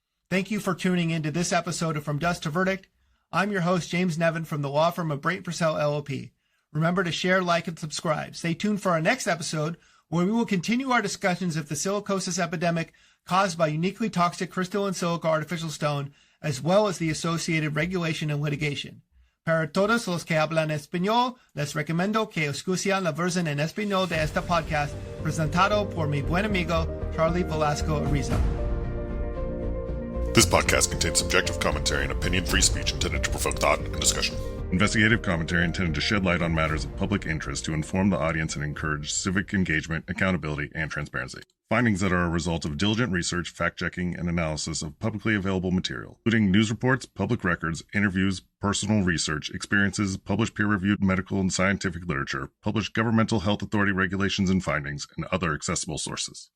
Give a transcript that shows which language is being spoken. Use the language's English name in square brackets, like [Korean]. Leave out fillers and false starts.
[English] Thank you for tuning into this episode of From Dust to Verdict. I'm your host, James Nevin, from the law firm of Brayton, Purcell, LLP. Remember to share, like, and subscribe. Stay tuned for our next episode, where we will continue our discussions of the silicosis epidemic caused by uniquely toxic crystalline silica artificial stone, as well as the associated regulation and litigation. [Spanish] Para todos los que hablan español, les recomiendo que escuchen la versión en español de este podcast, presentado por mi buen amigo, Charlie Velasco Ariza. [English] This podcast contains subjective commentary and opinion-free speech intended to provoke thought and discussion. Investigative commentary intended to shed light on matters of public interest to inform the audience and encourage civic engagement, accountability, and transparency. Findings that are a result of diligent research, fact-checking, and analysis of publicly available material, including news reports, public records, interviews, personal research, experiences, published peer-reviewed medical and scientific literature, published governmental health authority regulations and findings, and other accessible sources.